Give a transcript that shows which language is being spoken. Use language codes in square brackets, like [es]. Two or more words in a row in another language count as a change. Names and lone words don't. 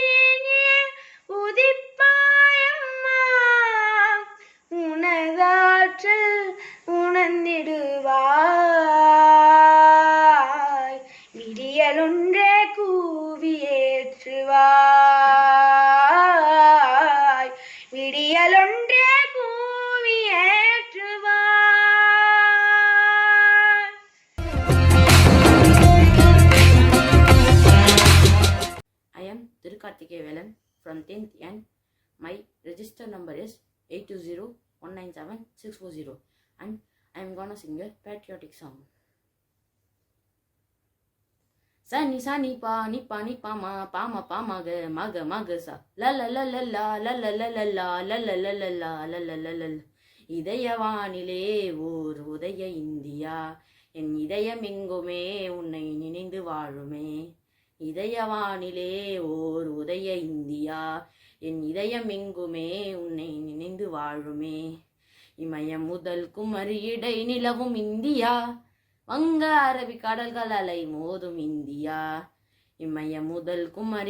[ta] உதிப்பாயம்மா உனதாற்றல் உணர்ந்திடுவாய் விடியலொன்றே கூவியேற்றுவாய் விடியலொன்றே கூவியேற்றுவாய். [en] I am Thirukarthikeyavelan from 10th and my register number is 820197640 and I am gonna sing a patriotic song. Sani sani pa ni pa ma pa ma ga sa la la la la la la la la la la la la la la la la la la la. [ta] இதயவானிலே ஓர் உதய இந்தியா என் இதயம் எங்குமே உன்னை நினைந்து வாழுமே இதயவானிலே ஓர் உதய இந்தியா என் இதயம் எங்குமே உன்னை நினைந்து வாழுமே இமயம் முதல் குமரி இடை நிலவும் இந்தியா வங்க அரபி கடல்கள் அலை மோதும் இந்தியா இமயம் முதல் குமரி